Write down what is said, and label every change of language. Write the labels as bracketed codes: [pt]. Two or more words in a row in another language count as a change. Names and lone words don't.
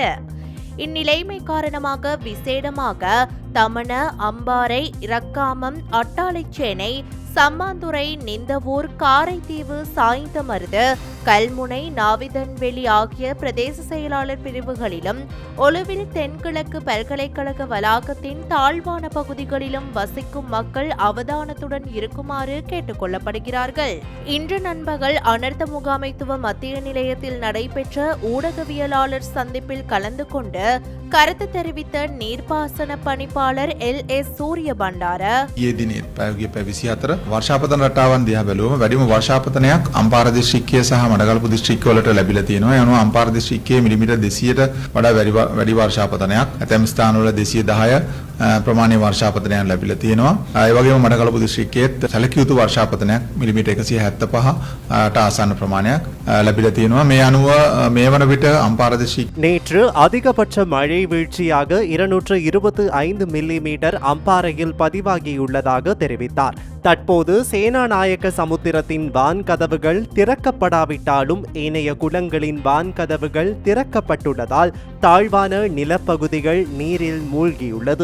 [ta] இந்நிலைமை காரணமாக விசேடமாக தமண, அம்பாறை, இரக்காமம், அட்டாளைச்சேனை, சம்மாந்துறை, நிந்தவூர், காரைதீவு, சாய்ந்தமருது, கல்முனை, நாவிதன்வெளி ஆகிய பிரதேச செயலாளர் பிரிவுகளிலும் ஒலுவில் தென்கிழக்கு பல்கலைக்கழக வளாகத்தின் தாழ்வான பகுதிகளிலும் வசிக்கும் மக்கள் அவதானத்துடன் இருக்குமாறு கேட்டுக் கொள்ளப்படுகிறார்கள். இன்று நண்பகல் அனர்த்த முகாமைத்துவ மத்திய நிலையத்தில் நடைபெற்ற ஊடகவியலாளர் சந்திப்பில் கலந்து கொண்டு கருத்து தெரிவித்த நீர்ப்பாசன பணிப்பாளர் LS සූරිය බණ්ඩාර [si] වර්ෂාපතන රටාවන් දිහා බැලුවම වැඩිම වර්ෂාපතනයක් අම්පාර දිස්ත්‍රික්කයේ සහ මඩකලපු දිස්ත්‍රික්කවලට ලැබිලා තියෙනවා. ඒ අනුව අම්පාර දිස්ත්‍රික්කයේ මිලිමීටර් 200ට වඩා වැඩි වර්ෂාපතනයක් ඇතැම් ස්ථානවල 210 ප්‍රමාණයේ වර්ෂාපතනයක් ලැබිලා තියෙනවා. ඒ වගේම මඩකලපු දිස්ත්‍රික්කයේත් සැලකිය යුතු වර්ෂාපතනයක් මිලිමීටර් 175ට ආසන්න ප්‍රමාණයක් ලැබිලා තියෙනවා. මේ අනුව මේ වන විට අම්පාර දිස්ත්‍රික්ක [ta] நேற்று அதிகபட்ச மழை வீழ்ச்சியாக 225 மில்லிமீட்டர் அம்பாறையில் பதிவாகியுள்ளதாக தெரிவித்தார். தற்போது சேனாநாயக்க சமுத்திரத்தின் வான் கதவுகள் திறக்கப்படாவிட்டாலும் ஏனைய குளங்களின் வான் கதவுகள் திறக்கப்பட்டுள்ளதால் தாழ்வான நிலப்பகுதிகள் நீரில் மூழ்கியுள்ளது.